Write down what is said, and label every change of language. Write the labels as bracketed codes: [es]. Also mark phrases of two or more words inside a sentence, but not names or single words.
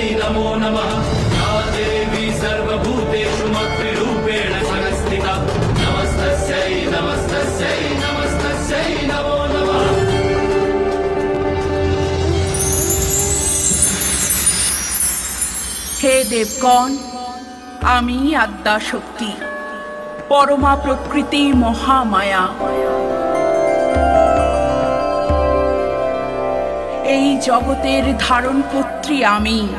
[sa] नमो नमः या देवी सर्वभूतेषु मातृरूपेण संस्थिता नमस्तस्यै नमस्तस्यै नमस्तस्यै नमो नमः। [bn] হে দেবগণ, আমি আদ্যা শক্তি, পরমা প্রকৃতি মহামায়া। এই জগতের ধারণপত্রী আমি।